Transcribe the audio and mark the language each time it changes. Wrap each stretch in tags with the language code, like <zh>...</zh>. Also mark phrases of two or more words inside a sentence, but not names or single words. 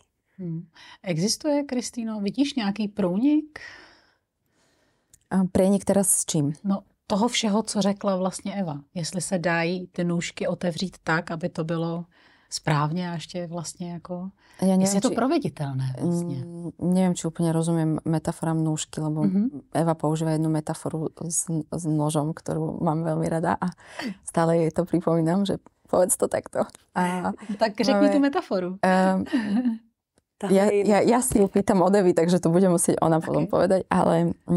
<cs>Existuje, Kristýno, vidíš nějaký průnik?</cs> <sk>Průnik teraz s čím?</sk> <cs>No, toho všeho, co řekla vlastně Eva. Jestli se dají ty nůžky otevřít tak, aby to bylo správně a ještě vlastně jako... Jestli je to proveditelné vlastně.</cs> <sk>Neviem, či úplne rozumiem metaforám nůžky, lebo Eva používa jednu metaforu s nožom, ktorú mám veľmi rada a stále jej to pripomínam, že povedz to takto.</sk> <cs>Tak řekni tu metaforu.</cs> <sk>Ja si ju pýtam od Evy, takže to bude musieť ona potom povedať, ale...</sk>